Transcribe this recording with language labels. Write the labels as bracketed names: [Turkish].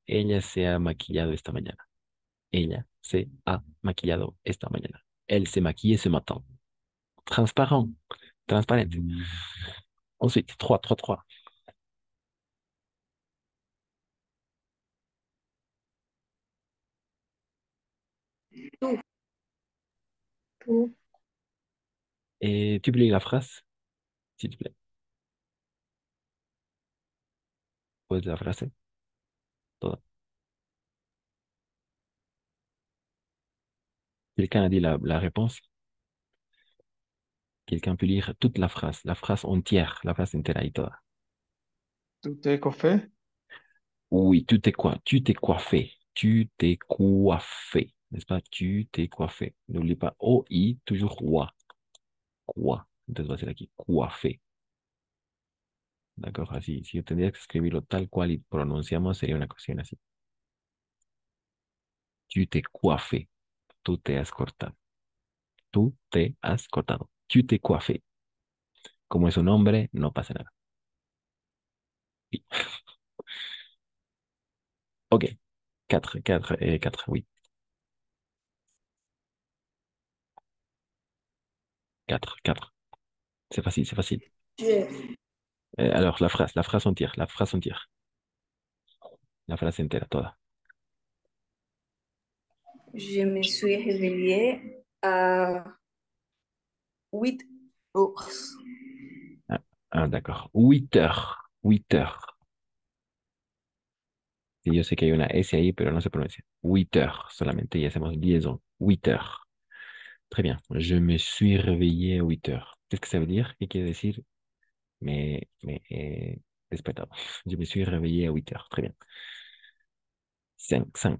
[Spanish] Ella se ha maquillado esta mañana. Ella se ha maquillado esta mañana. [French] Elle s'est maquillée ce matin. Transparent. Transparente. Ensuite, 3. [Spanish] Tú. [French] Et tu peux lire la phrase, s'il te plaît. [Spanish] Puedes la frase. Toda. [French] Quelqu'un a dit la réponse. Quelqu'un peut lire toute la phrase entière, [Spanish] la phrase entera y toda. ¿Tú te coffee? [French] Oui, tu t'es quoi? Tu t'es coiffé. Tu t'es coiffé. N'est-ce pas? Tu t'es coiffé. N'oublie pas O-I, toujours wa. [Spanish] Quoi. Entonces va a ser aquí. Coiffé. D'accord? Así, si yo tendría que escribirlo tal cual y pronunciamos, sería una cuestión así. [French] Tu t'es coiffé. [Spanish] Tú te has cortado. Tú te has cortado. [French] Tu t'es coiffé. [Spanish] Como es un hombre, no pasa nada. [French] Oui. Ok. 4, oui. 4. C'est facile, c'est facile. Alors, la phrase entière, la phrase entière. [Spanish] La phrase entera, toda. [French] Je me suis réveillée à 8 heures. D'accord. 8 heures. 8 heures. [Spanish] Sí, yo sé que hay una S ahí, pero no se pronuncia. 8 heures solamente y hacemos liaison. [French] 8 heures. Très bien. Je me suis réveillé à 8 heures. Qu'est-ce que ça veut dire? [Spanish] ¿Qué quiere decir? [French] Despertado. Je me suis réveillé à 8 heures. Très bien. 5.